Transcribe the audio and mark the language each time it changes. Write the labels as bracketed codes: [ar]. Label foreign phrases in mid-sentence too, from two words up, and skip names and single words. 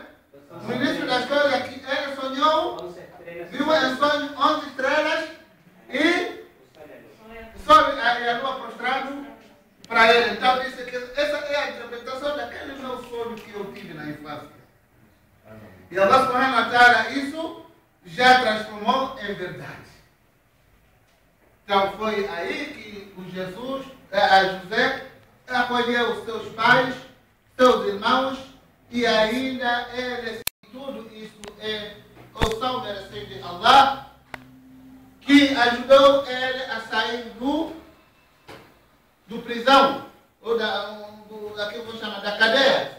[pt] No início da história que ele sonhou, viu em sonho 11 estrelas e o sol e a lua prostrado para ele. Então disse que essa é a interpretação daquele meu sonho que eu tive na infância. E Allah [ar] سبحانه وتعالى [pt] isso já transformou em verdade. Então foi aí que o José acolheu os seus pais, seus irmãos, e ainda ele, tudo isso é o são merecido de Allah, que ajudou ele a sair do prisão, ou da que eu vou chamar da cadeia.